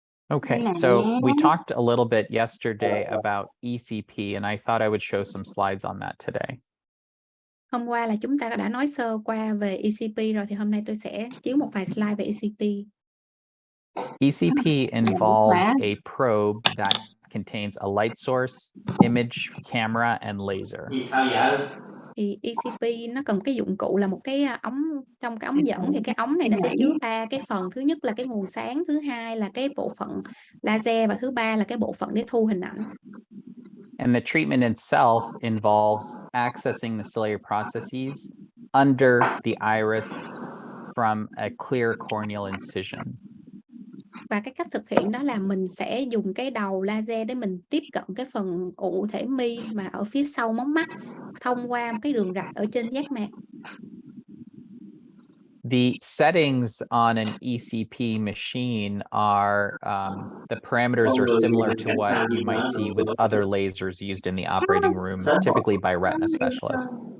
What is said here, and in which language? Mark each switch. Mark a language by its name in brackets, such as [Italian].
[English] Okay, so we talked a little bit yesterday about ECP, and I thought I would show some slides on that today. [Vietnamese] Hôm qua là chúng ta đã nói sơ qua về ECP rồi, thì hôm nay tôi sẽ chiếu một vài slide về ECP. [English] ECP involves a probe that contains a light source, image, camera, and laser. [Vietnamese] Thì ECP nó cần cái dụng cụ là một cái ống, trong cái ống dẫn thì cái ống này nó sẽ chứa ba cái phần. Thứ nhất là cái nguồn sáng, thứ hai là cái bộ phận laser, và thứ ba là cái bộ phận để thu hình ảnh. [English] And the treatment itself involves accessing the ciliary processes under the iris from a clear corneal incision. [Vietnamese] Và cái cách thực hiện đó là mình sẽ dùng cái đầu laser để mình tiếp cận cái phần ụ thể mi mà ở phía sau móng mắt thông qua một cái đường rạch ở trên giác mạc. [English] The settings on an ECP machine are, the parameters are similar to what you might see with other lasers used in the operating room, typically by retina specialists.